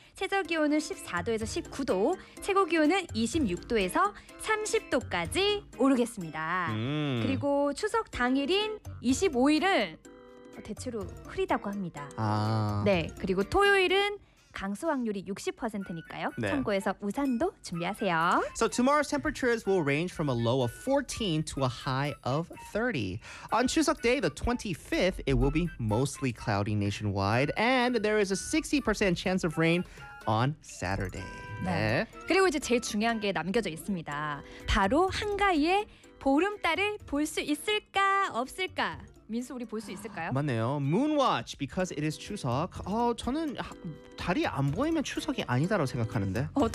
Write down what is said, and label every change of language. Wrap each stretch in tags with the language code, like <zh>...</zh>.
<ko>최저기온은 14도에서 19도, 최고기온은 26도에서 30도까지 오르겠습니다. 그리고 추석 당일인 25일은 대체로 흐리다고 합니다. 아. 네. 그리고 토요일은 강수 확률이 60%니까요. 네. 참고해서 우산도 준비하세요.</ko> <en>So tomorrow's temperatures will range from a low of 14 to a high of 30. On Chuseok Day, the 25th, it will be mostly cloudy nationwide and there is a 60% chance of rain on Saturday.</en> <ko>네. 네. 그리고 이제 제일 중요한 게 남겨져 있습니다. 바로 한가위에 보름달을 볼 수 있을까 없을까? 민수 우리 볼 수 있을까요? 맞네요.</ko> <en>Moonwatch because it is 추석.</en> <ko>저는 달이 안 보이면 추석이 아니다라고 생각하는데.</ko>